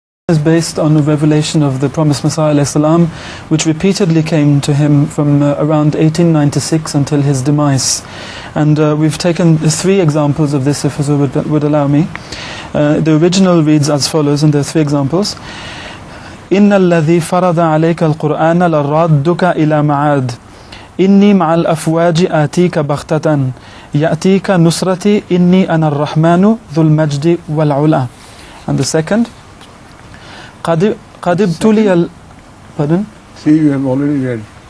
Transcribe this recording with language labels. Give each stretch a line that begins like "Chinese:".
English: is based on a revelation of the promised Messiah alayhi salam, which repeatedly came to him from around 1896 until his demise. And we've taken 3 examples of this, if Huzur would allow me. The original reads as follows, and there are 3 examples.
Arabic: إن الذي فرض عليك القرآن لرادك إلى معاد إني مع الأفواج آتيك بغتة يأتيك نصرتي إني أنا الرحمن ذو المجد والعلا.
English: And the second,
Arabic: قد ابتلي
English: pardon? See, you have already read.